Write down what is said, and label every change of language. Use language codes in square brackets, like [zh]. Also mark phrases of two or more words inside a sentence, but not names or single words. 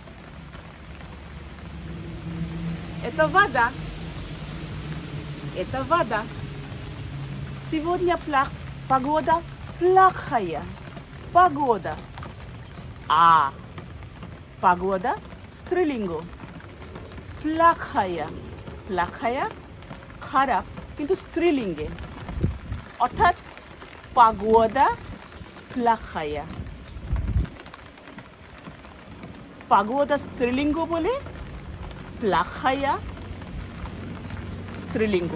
[ru] Это вода. Это вода. Сегодня погода плохая. Погода. А погода স্ত্রীলিঙ্গ। [bn] প্লাখায়া, প্লাখায়া খারাপ, কিন্তু স্ত্রীলিঙ্গে। [ru] অর্থাৎ погода плохая. [bn] পাগোয়াদা স্ত্রীলিঙ্গ বলে প্লাখায়া স্ত্রীলিঙ্গ।